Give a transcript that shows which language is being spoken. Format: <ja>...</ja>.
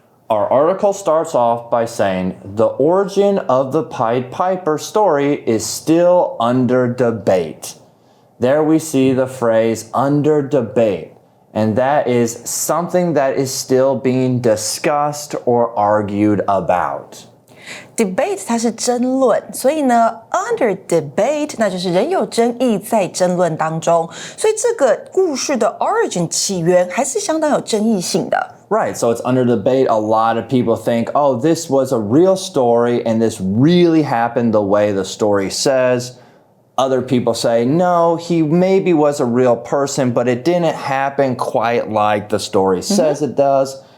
<en>Our article starts off by saying, the origin of the Pied Piper story is still under debate. There we see the phrase under debate, and that is something that is still being discussed or argued about.</en> <zh>Debate 它是争论，所以呢 under debate 那就是仍有争议在争论当中，所以这个故事的 origin 起源还是相当有争议性的。</zh> <en>Right, so it's under debate. A lot of people think, oh, this was a real story and this really happened the way the story says. Other people say, no, he maybe was a real person, but it didn't happen quite like the story says it does.</en>